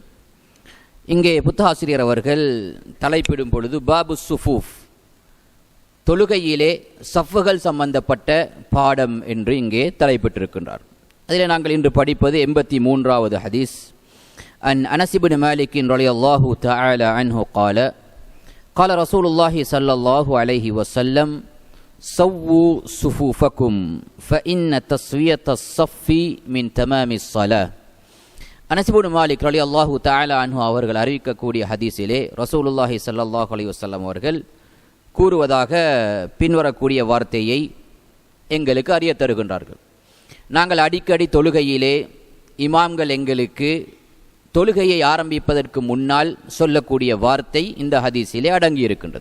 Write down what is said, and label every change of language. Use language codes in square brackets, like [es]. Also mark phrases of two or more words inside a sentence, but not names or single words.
[ta] இங்கே புத்தாசிரியர் அவர்கள் தலைப்பிடும் பொழுது [ar] باب الصفوف, [ta] தொழுகையிலே சஃப்புகள் சம்பந்தப்பட்ட பாடம் என்று இங்கே தலைப்பிட்டிருக்கின்றார். அதில் நாங்கள் இன்று படிப்பது 83வது ஹதீஸ். [ar] عن أنس بن مالك رضي الله تعالى عنه قال قال رسول الله صلى الله عليه وسلم سووا صفوفكم فإن تسوية الصف من تمام الصلاة. [ta] அனஸ் இப்னு மாலிக் [ar] رضي الله تعالى عنه [ta] அவர்கள் அறிவிக்கக்கூடிய ஹதீஸிலே [ar] رسول الله صلى الله عليه وسلم [ta] அவர்கள் கூறுவதாக பின்வரக்கூடிய வார்த்தையை எங்களுக்கு அறிய தருகின்றார்கள். நாங்கள் அடிக்கடி தொழுகையிலே இமாம்கள் எங்களுக்கு தொழுகையை ஆரம்பிப்பதற்கு முன்னால் சொல்லக்கூடிய வார்த்தை இந்த ஹதீஸிலே அடங்கியிருக்கின்றது.